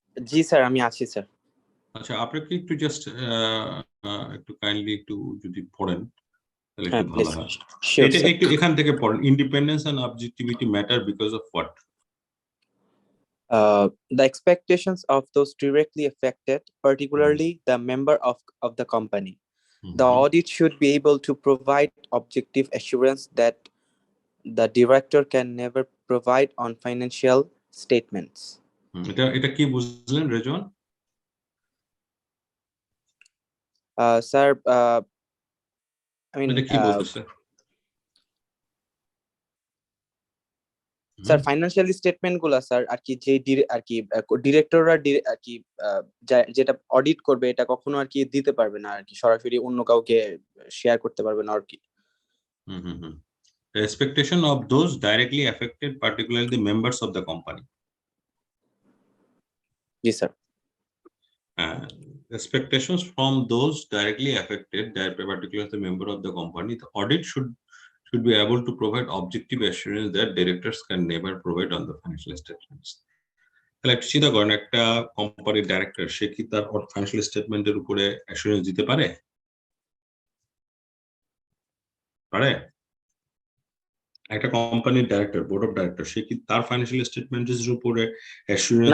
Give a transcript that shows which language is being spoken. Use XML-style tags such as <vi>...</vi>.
<bn>জি sir, আমি আছি sir. আচ্ছা, আপনাকে একটু জাস্ট একটু কাইন্ডলি একটু যদি পড়েন তাহলে হ্যাঁ, একটু ভালো</bn> <en>Please.</en> <bn>হয়।</bn> <en>sure</en> <bn>এটা স্যার। একটু এখান থেকে পড়েন।</bn> <en>Independence and objectivity matter because of what? The expectations of those directly affected, particularly the member of the company. The audit should be able to provide objective assurance that the director can never provide on financial statements.</en> <bn>এটা কি বুঝলেন Rezwan?</bn> <en>Sir, I mean,</en> <bn>এটা কি বলতেছে? Sir financial statement গুলা sir আর কি যে আর কি ডিরেক্টররা আর কি যেটা অডিট করবে এটা কখনো আর কি দিতে পারবে না আর কি, সরাসরি অন্য কাউকে শেয়ার করতে পারবে না আর কি।</bn> <en>The expectation of those directly affected, particularly the members of the company.</en> <bn>G sir.</bn> <en>Expectations from those directly affected, particularly the member of the company, the audit should be able to provide objective assurance that directors can never provide on the financial statements.</en> <bn>তাহলে একটা চিন্তা করেন, একটা কোম্পানির director সে কি তার financial স্টেটমেন্টের উপরে অ্যাসুরেন্স দিতে পারে? একটা কোম্পানির ডাইরেক্টর, বোর্ড অফ ডাইরেক্টর, সে কি তার ফাইন্যান্সিয়াল স্টেটমেন্টের উপরে অ্যাসুরেন্স</bn>